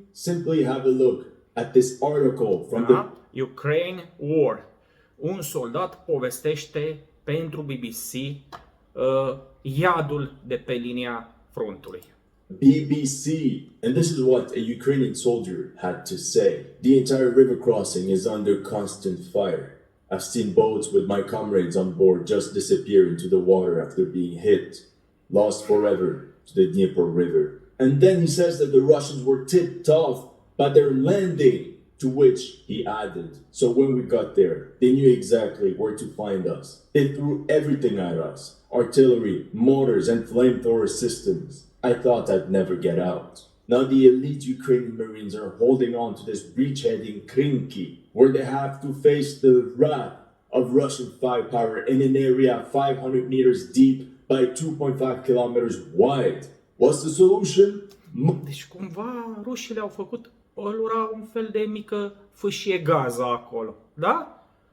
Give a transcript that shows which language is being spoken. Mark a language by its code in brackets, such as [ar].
[en] Simply have a look at this article from the Ukraine War. [ro] Un soldat povestește pentru BBC iadul de pe linia frontului. [en] BBC, and this is what a Ukrainian soldier had to say. The entire river crossing is under constant fire. I've seen boats with my comrades on board just disappear into the water after being hit, lost forever to the Dnieper River. And then he says that the Russians were tipped off by their landing, to which he added, so when we got there, they knew exactly where to find us. They threw everything at us, artillery, mortars, and flamethrower systems. I thought I'd never get out. Now the elite Ukrainian Marines are holding on to this breachhead in Krinky, where they have to face the wrath of Russian firepower in an area 500 meters deep by 2.5 kilometers wide. What's the solution? [ro] Deci cumva rușii le-au făcut lura un fel de mică fâșie gază acolo, da?